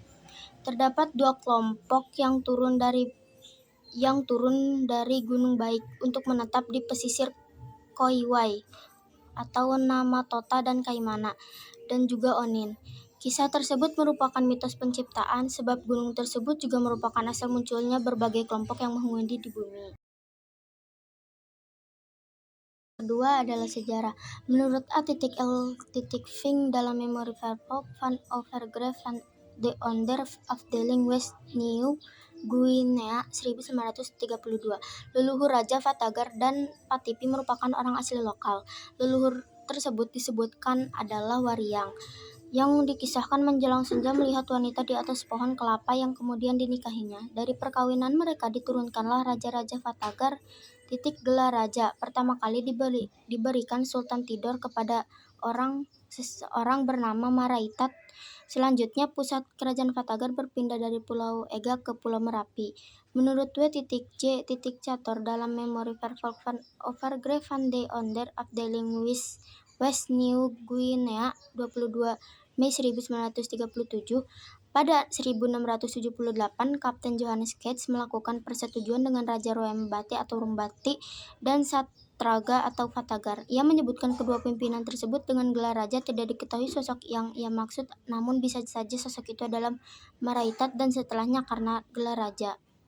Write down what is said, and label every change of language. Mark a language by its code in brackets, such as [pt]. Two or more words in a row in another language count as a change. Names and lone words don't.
[id] Terdapat 2 kelompok yang turun dari Gunung Baik untuk menetap di pesisir Koiwai atau Namatota dan Kaimana, dan juga Onin. Kisah tersebut merupakan mitos penciptaan, sebab gunung tersebut juga merupakan asal munculnya berbagai kelompok yang menghuni di bumi. Kedua adalah sejarah. Menurut A.L. Vink dalam Memori Vervolg van Overgraaf van de Onder afdeling West New Guinea 1932, leluhur Raja Fatagar dan Patipi merupakan orang asli lokal. Leluhur tersebut disebutkan adalah Wariang, yang dikisahkan menjelang senja melihat wanita di atas pohon kelapa yang kemudian dinikahinya. Dari perkawinan mereka diturunkanlah Raja-Raja Fatagar. Gelar raja pertama kali diberikan Sultan Tidor kepada seseorang bernama Maraitat. Selanjutnya pusat kerajaan Fatagar berpindah dari Pulau Ega ke Pulau Merapi. Menurut W.J. Cator dalam Memori Vervolg van Overgraaf van de Onder afdeling West New Guinea 22 Mei 1937, pada 1678 Kapten Johannes Keats melakukan persetujuan dengan Raja Roembati atau Rumbati dan Satraga atau Fatagar. Ia menyebutkan kedua pimpinan tersebut dengan gelar raja. Tidak diketahui sosok yang ia maksud, namun bisa saja sosok itu adalah Maraitat dan setelahnya karena gelar raja.